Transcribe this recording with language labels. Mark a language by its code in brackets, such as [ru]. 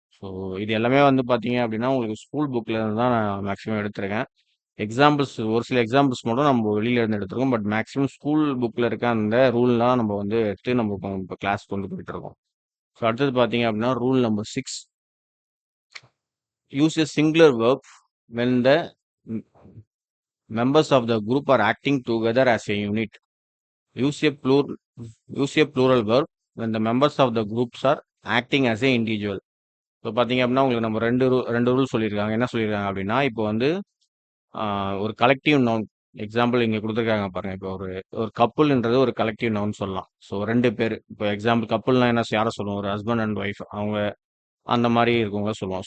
[ta] So இது எல்லாமே வந்து பார்த்தீங்க அப்படின்னா உங்களுக்கு ஸ்கூல் புக்கில் இருந்து தான் நான் மேக்ஸிமம் எடுத்திருக்கேன். எக்ஸாம்பிள்ஸ் ஒரு சில எக்ஸாம்பிள்ஸ் மட்டும் நம்ம வெளியில இருந்து எடுத்திருக்கோம். பட் மேக்ஸிமம் ஸ்கூல் புக்கில் இருக்க அந்த ரூல்லாம் நம்ம வந்து எடுத்து நம்ம இப்போ கிளாஸ் கொண்டு போயிட்டு இருக்கோம். ஸோ அடுத்தது பார்த்தீங்க அப்படின்னா rule number 6, [en] Use a singular verb when the m- members of the group are acting together as a unit. Use a plural use a plural verb when the members of the groups are acting as a individual. [ta] இப்போ பார்த்தீங்க அப்படின்னா உங்களுக்கு நம்ம ரெண்டு rule சொல்லியிருக்காங்க. என்ன சொல்லியிருக்காங்க அப்படின்னா இப்போ வந்து ஒரு கலெக்டிவ் நவுன் எக்ஸாம்பிள் இங்கே கொடுத்துருக்காங்க பாருங்க. இப்போ ஒரு ஒரு கப்புள்ன்றது ஒரு கலெக்டிவ் நவுன் சொல்லலாம். ஸோ ரெண்டு பேர் இப்போ எக்ஸாம்பிள் கப்புள்னா என்ன யாரை சொல்லுவோம்? ஒரு ஹஸ்பண்ட் அண்ட் ஒய்ஃப் அவங்க அந்த மாதிரி இருக்கவங்க சொல்லுவோம்.